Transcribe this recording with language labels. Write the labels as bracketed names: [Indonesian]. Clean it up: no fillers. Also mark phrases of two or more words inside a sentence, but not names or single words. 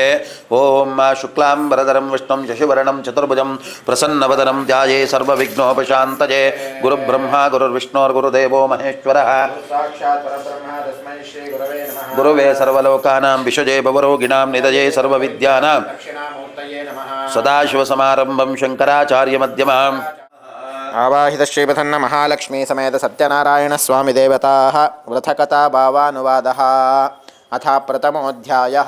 [Sanskrit] ಓಂ ಶುಕ್ಲಾಂಬರಧರಂ ವಿಷ್ಣುಂ ಶಶಿವರ್ಣಂ ಚತುರ್ಭುಜಂ ಪ್ರಸನ್ನವದನಂ ಧ್ಯಾಯೇ ಸರ್ವವಿಘ್ನೋಪಶಾಂತಯೇ ಗುರುಬ್ರಹ್ಮ ಗುರುರ್ವಿಷ್ಣುರ್ಗುರುದೇವೋ ಮಹೇಶ್ವರಃ ಸಾಕ್ಷಾತ್ ಪರಬ್ರಹ್ಮ ತಸ್ಮೈ ಶ್ರೀ ಗುರವೇ ನಮಃ. ಗುರುವೇ ಸರ್ವಲೋಕಾನಾಂ ವಿಷಜೇ ಭವರೋಗಿಣಾಂ ನಿಧಯೇ ಸರ್ವವಿದ್ಯಾನಾಂ ದಕ್ಷಿಣಾಮೂರ್ತಯೇ ನಮಃ. ಸದಾಶಿವಸಮಾರಂಭಂ ಶಂಕರಾಚಾರ್ಯಮಧ್ಯಮಾಂ ಆವಾಹಿತ ಶ್ರೀಪಥನ್ನ ಮಹಾಲಕ್ಷ್ಮೀ ಸಮೇತ ಸತ್ಯನಾರಾಯಣ ಸ್ವಾಮಿ ದೇವತಾಃ ವ್ರತಕಥಾ ಭಾವಾನುವಾದಃ ಅಥ ಪ್ರಥಮೋಧ್ಯಾಯ.